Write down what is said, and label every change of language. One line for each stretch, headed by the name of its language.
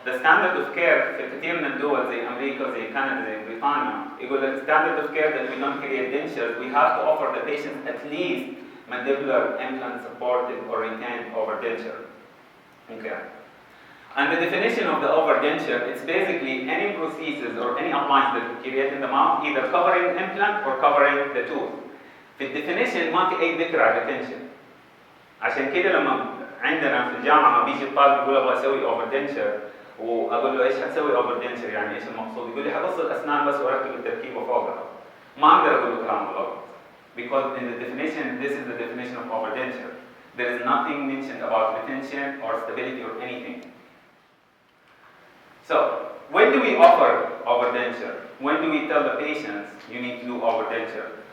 English: The standard of care
Arabic: في كثير من الدول زي أمريكا زي كندا زي بريطانيا يقول لك
English: standard of care that we don't create dentures, we have to offer the patient at least mandibular implant supported or retained over denture. Okay. And the definition of the overdenture, it's basically any prosthesis or any appliance that we create in the mouth, either covering implant or covering the tooth.
Arabic: في الديفينيشن ما في أي ذكر على الدنشر. عشان كده لما عندنا في الجامعة ما بيجي الطالب يقول أبغى أسوي overdenture وأقول له إيش حتسوي overdenture يعني إيش المقصود؟ يقول لي حقص الأسنان بس وأركب التركيبة فوقها. ما أقدر أقول له كلام غلط.
English: Because in the definition, this is the definition of overdenture. There is nothing mentioned about retention or stability or anything. So, when do we offer overdenture? When do we tell the patients you need to do overdenture?